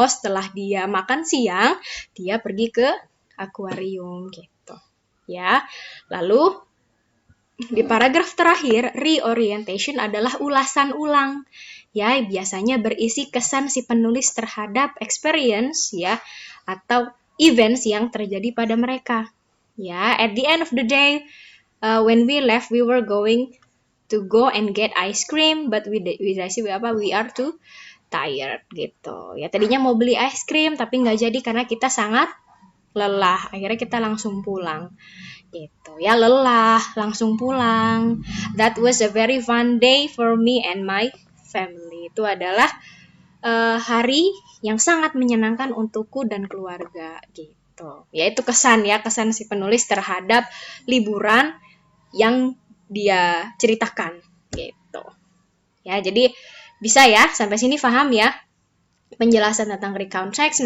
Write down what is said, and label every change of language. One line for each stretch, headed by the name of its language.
Indonesian: Oh, setelah dia makan siang, dia pergi ke akuarium gitu. Ya. Lalu di paragraf terakhir, reorientation adalah ulasan ulang. Ya, biasanya berisi kesan si penulis terhadap experience ya atau events yang terjadi pada mereka.
English: Ya, at the end of the day, when we left, we were going to go and get ice cream, but we are too tired gitu.
Indonesian: Ya, tadinya mau beli ice cream tapi nggak jadi karena kita sangat lelah. Akhirnya kita langsung pulang.
English: Gitu ya, lelah langsung pulang. That was a very fun day for me and my family.
Indonesian: itu adalah hari yang sangat menyenangkan untukku dan keluarga gitu. Yaitu kesan si penulis terhadap liburan yang dia ceritakan gitu. Ya, jadi bisa ya sampai sini paham ya penjelasan tentang recount text.